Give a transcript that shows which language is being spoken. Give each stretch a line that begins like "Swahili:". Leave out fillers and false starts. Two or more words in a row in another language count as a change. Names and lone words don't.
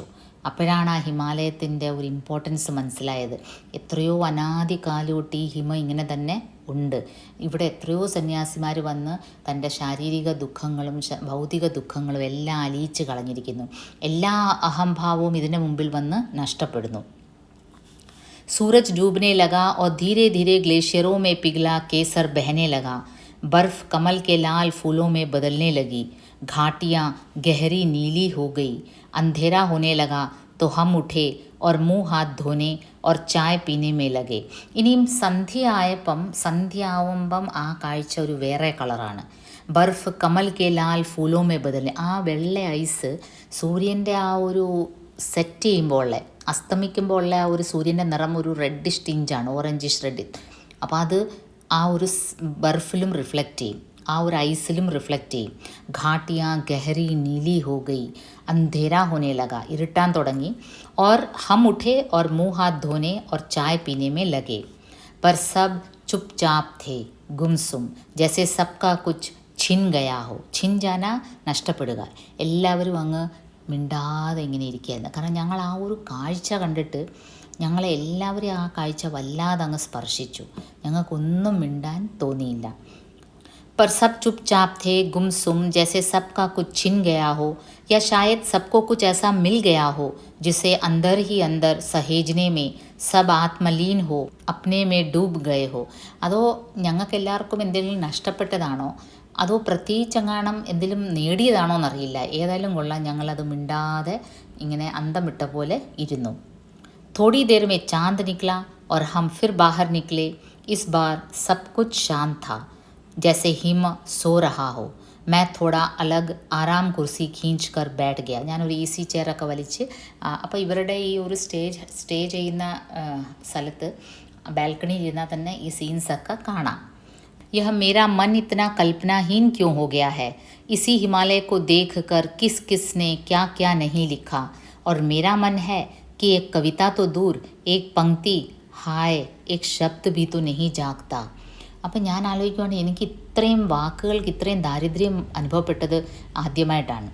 Malayalam: അപ്പോഴാണ് ആ ഹിമാലയത്തിൻ്റെ ഒരു ഇമ്പോർട്ടൻസ് മനസ്സിലായത്. എത്രയോ അനാദി കാലോട്ട് ഈ ഹിമ ഇങ്ങനെ തന്നെ ഉണ്ട്. ഇവിടെ എത്രയോ സന്യാസിമാർ വന്ന് തൻ്റെ ശാരീരിക ദുഃഖങ്ങളും ഭൗതിക ദുഃഖങ്ങളും എല്ലാം അലിയിച്ച് കളഞ്ഞിരിക്കുന്നു. എല്ലാ അഹംഭാവവും ഇതിന് മുമ്പിൽ വന്ന് നഷ്ടപ്പെടുന്നു.
Hindi: सूरज डूबने लगा और धीरे धीरे ग्लेशियरों में पिघला केसर बहने लगा. बर्फ कमल के लाल फूलों में बदलने लगी. घाटियाँ गहरी नीली हो गई. अंधेरा होने लगा तो हम उठे और मुंह हाथ धोने और चाय पीने में लगे.
Malayalam: ഇനിയും സന്ധ്യയാവുമ്പം ആ കാഴ്ച ഒരു വേറെ കളറാണ്.
Hindi: बर्फ कमल के लाल फूलों में बदले,
Malayalam: ആ വെള്ള ഐസ് സൂര്യൻ്റെ ആ ഒരു സെറ്റ് ചെയ്യുമ്പോൾ ഉള്ള, അസ്തമിക്കുമ്പോൾ ഉള്ള ആ ഒരു സൂര്യൻ്റെ നിറം ഒരു റെഡിഷ് ടിഞ്ചാണ്,
English: orangish red.
Malayalam: അപ്പോൾ അത് ആ ഒരു ബർഫിലും റിഫ്ലക്റ്റ് ചെയ്യും, ആ ഒരു ഐസിലും റിഫ്ലക്റ്റ് ചെയ്യും.
Hindi: घाटियाँ गहरी नीली हो गई, अंधेरा होने लगा,
Malayalam: ഇരുട്ടാൻ തുടങ്ങി.
Hindi: और हम उठे और मुँह हाथ धोने और चाय पीने में लगे. पर सब चुपचाप थे, गुमसुम, जैसे सबका कुछ छिन गया हो. छिन जाना നഷ്ടപ്പെടുക.
Malayalam: എല്ലാവരും അങ്ങ് മിണ്ടാതെ ഇങ്ങനെ ഇരിക്കുകയായിരുന്നു. കാരണം ഞങ്ങൾ ആ ഒരു കാഴ്ച കണ്ടിട്ട് ഞങ്ങളെ എല്ലാവരെയും ആ കാഴ്ച വല്ലാതെ അങ്ങ് സ്പർശിച്ചു. ഞങ്ങൾക്കൊന്നും മിണ്ടാൻ തോന്നിയില്ല.
Hindi: पर सब चुपचाप थे, गुमसुम, जैसे सबका कुछ छिन गया हो, या शायद सबको कुछ ऐसा मिल गया हो जिसे अंदर ही अंदर सहेजने में सब आत्मलीन हो, अपने में डूब गए हो.
Malayalam: അതോ ഞങ്ങൾക്ക് എല്ലാവർക്കും എന്തെങ്കിലും നഷ്ടപ്പെട്ടതാണോ, അതോ പ്രത്യേകിച്ചെങ്ങാണം എന്തെങ്കിലും നേടിയതാണോ എന്നറിയില്ല. ഏതായാലും കൊള്ളാം, ഞങ്ങളത് മിണ്ടാതെ ഇങ്ങനെ അന്തം വിട്ട പോലെ ഇരുന്നു.
Hindi: थोड़ी देर में चांद निकला और हम फिर बाहर निकले. इस बार सब कुछ शांत था, जैसे हिम सो रहा हो. मैं थोड़ा अलग आराम कुर्सी खींच कर बैठ गया.
Malayalam: ഞാനൊരു ഈസി ചെയറൊക്കെ വലിച്ച്, അപ്പോൾ ഇവരുടെ ഈ ഒരു സ്റ്റേ ചെയ്യുന്ന സ്ഥലത്ത് ബാൽക്കണിയിൽ ഇരുന്നാൽ തന്നെ ഈ സീൻസൊക്കെ കാണാം.
Hindi: यह मेरा मन इतना कल्पनाहीन क्यों हो गया है. इसी हिमालय को देख कर किस किस ने क्या क्या नहीं लिखा. और मेरा मन है कि एक कविता तो दूर, एक पंक्ति ही एक शब्द भी तो नहीं जागता.
Malayalam: അപ്പം ഞാൻ ആലോചിക്കുവാണ്, എനിക്ക് ഇത്രയും വാക്കുകൾക്ക് ഇത്രയും ദാരിദ്ര്യം അനുഭവപ്പെട്ടത് ആദ്യമായിട്ടാണ്.